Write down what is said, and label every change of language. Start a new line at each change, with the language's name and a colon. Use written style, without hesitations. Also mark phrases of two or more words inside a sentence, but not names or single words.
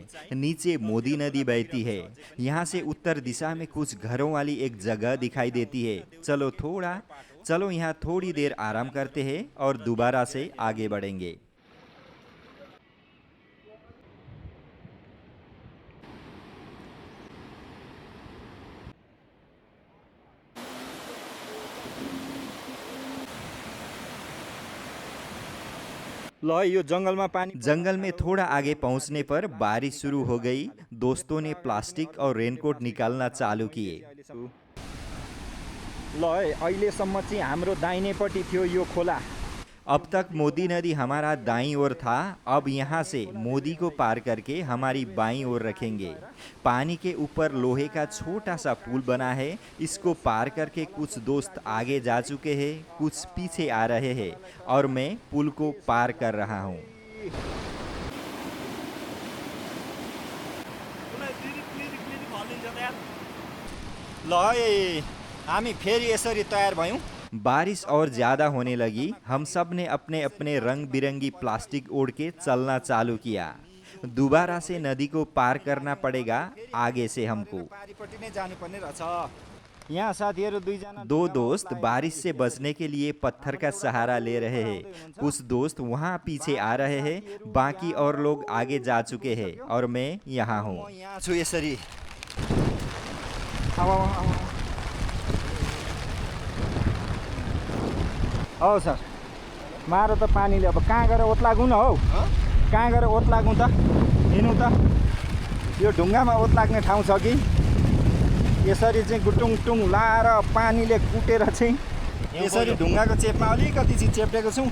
Hindi: नीचे मोदी नदी बहती है। यहाँ से उत्तर दिशा में कुछ घरों वाली एक जगह दिखाई देती है। चलो यहाँ थोड़ी देर आराम करते हैं और दोबारा से आगे बढ़ेंगे।
Nepali: ल यो जंगलमा पानी।
Hindi: जंगल में थोड़ा आगे पहुंचने पर बारिश शुरू हो गई। दोस्तों ने प्लास्टिक और रेनकोट निकालना चालू किए।
Nepali: ल है अहिलेसम्म चाहिँ हाम्रो दाहिनेपट्टि थियो यो खोला।
Hindi: अब तक मोदी नदी हमारा दाईं ओर था। अब यहाँ से मोदी को पार करके हमारी बाईं ओर रखेंगे। पानी के ऊपर लोहे का छोटा सा पुल बना है। इसको पार करके कुछ दोस्त आगे जा चुके हैं, कुछ पीछे आ रहे हैं और मैं पुल को पार कर रहा हूँ।
Nepali: ल है हामी फेरि यसरी तयार भयौँ।
Hindi: बारिश और ज़्यादा होने लगी। हम सब ने अपने अपने रंग बिरंगी प्लास्टिक ओढ़ के चलना चालू किया। दोबारा से नदी को पार करना पड़ेगा आगे से हमको।
Nepali: पारिपट्टि नै जानुपर्ने रहेछ। यहाँ साथीहरू दुईजना।
Hindi: दो दोस्त बारिश से बचने के लिए पत्थर का सहारा ले रहे हैं। कुछ दोस्त वहाँ पीछे आ रहे हैं, बाकी और लोग आगे जा चुके हैं और मैं यहाँ हूँ।
Nepali: म यहाँ छु यसरी। हौ सर मारो त पानीले। अब कहाँ गएर ओत लागौँ न हौ? कहाँ गएर ओत लागौँ त? हिँडौँ त? यो ढुङ्गामा ओत लाग्ने ठाउँ छ कि? यसरी चाहिँ गुटुङ टुङ लाएर पानीले कुटेर चाहिँ यसरी ढुङ्गाको चेपमा अलिकति चाहिँ चेप्टेको छौँ।